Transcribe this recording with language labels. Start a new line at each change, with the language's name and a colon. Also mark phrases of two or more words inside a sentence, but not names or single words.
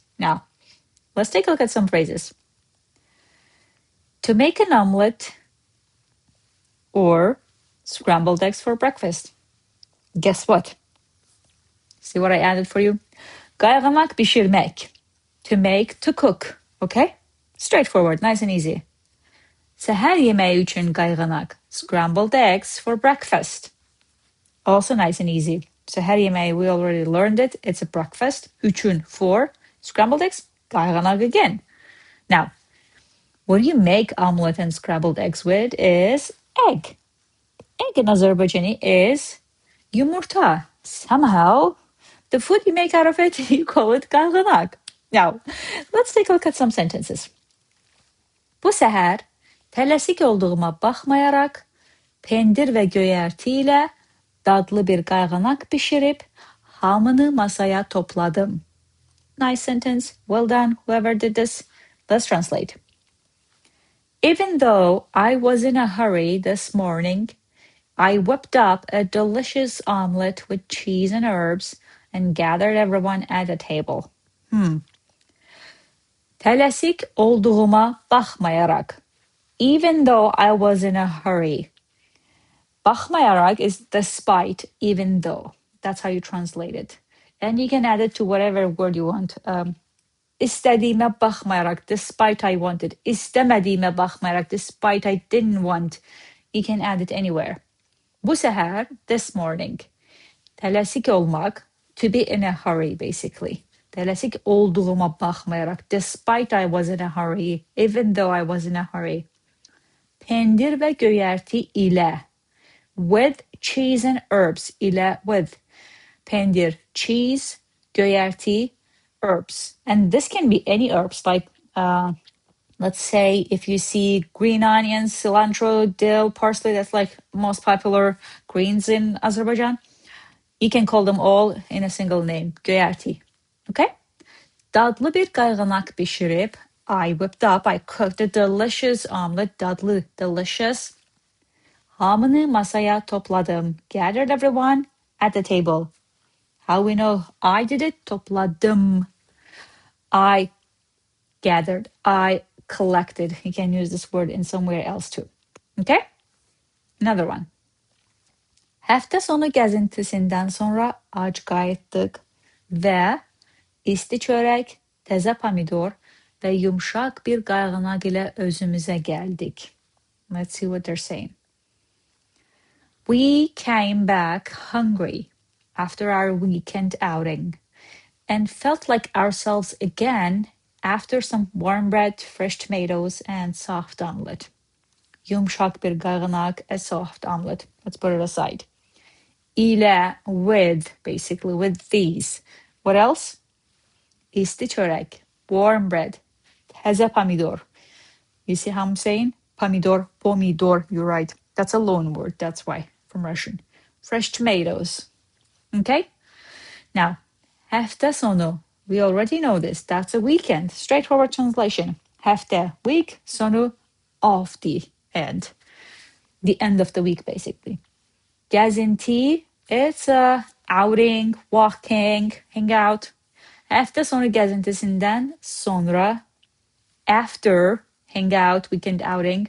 English: Now, let's take a look at some phrases. To make an omelette or scrambled eggs for breakfast. Guess what? See what I added for you?
Azerbaijani: QAYDANAQ bişirmək.
English: To make, to cook. Okay? Straightforward, nice and easy.
Azerbaijani: Səhər yeməyi üçün qayğanaq.
English: Scrambled eggs for breakfast. Also nice and easy.
Azerbaijani: Səhər yeməyi,
English: we already learned it. It's a breakfast. Üçün for scrambled eggs. Qayğanaq again. Now, what you make omelette and scrambled eggs with is egg. Egg in Azerbaijani is yumurta. Somehow, the food you make out of it, you call it qayğanaq. Now, let's take a look at some sentences.
Azerbaijani: Bu səhər tələsik olduğuma baxmayaraq pendir və göyərti ilə dadlı bir qayğanaq bişirib hamını masaya topladım.
English: Nice sentence. Well done, whoever did this. Let's translate. Even though I was in a hurry this morning, I whipped up a delicious omelette with cheese and herbs and gathered everyone at a table.
Azerbaijani: Tələsik olduğuma baxmayaraq.
English: Even though I was in a hurry. Baxmayaraq is despite, even though. That's how you translate it. And you can add it to whatever word you want.
Azerbaijani: İstədiyimə baxmayaraq,
English: despite I wanted.
Azerbaijani: İstəmədiyimə baxmayaraq,
English: despite I didn't want. You can add it anywhere.
Azerbaijani: Bu səhər,
English: this morning.
Azerbaijani: Tələsik olmaq,
English: to be in a hurry, basically.
Azerbaijani: Tələsik olduğuma baxmayaraq,
English: despite I was in a hurry, even though I was in a hurry.
Azerbaijani: Pendir və göyərti ilə.
English: With cheese and herbs ile with.
Azerbaijani: Pendir, cheese, göyərti,
English: herbs. And this can be any herbs, like let's say if you see green onions, cilantro, dill, parsley, that's like most popular greens in Azerbaijan. You can call them all in a single name,
Azerbaijani: göyərti. Okay? Dadlı bir qayğanaq bişirib,
English: I whipped up, I cooked a delicious omelet,
Azerbaijani: dadlı, delicious. Hamını masaya topladım.
English: Gathered everyone at the table. How we know I did it? Topladım. I gathered. I collected. You can use this word in somewhere else too. Okay? Another one.
Azerbaijani: Həftə sonu gəzintisindən sonra ac qayıtdıq və isti çörək, təzə pomidor və yumşaq bir qayğanaq ilə özümüzə gəldik.
English: Let's see what they're saying. We came back hungry after our weekend outing and felt like ourselves again after some warm bread, fresh tomatoes, and soft omelette.
Azerbaijani: Yumuşak bir qayğanaq,
English: a soft omelette. Let's put it aside. İlə, with, basically, with these. What else?
Azerbaijani: İsti çörək,
English: warm bread,
Azerbaijani: təzə pomidor.
English: You see how I'm saying? Pomidor, you're right. That's a loan word, that's why, from Russian. Fresh tomatoes. Okay? Now,
Azerbaijani: həftə sonu.
English: We already know this. That's a weekend. Straightforward translation. Həftə, week, sonu, of the end. The end of the week, basically. Gəzinti, it's a outing, walking, hang out.
Azerbaijani: Həftə sonu gəzintisindən sonra,
English: after, hang out, weekend outing.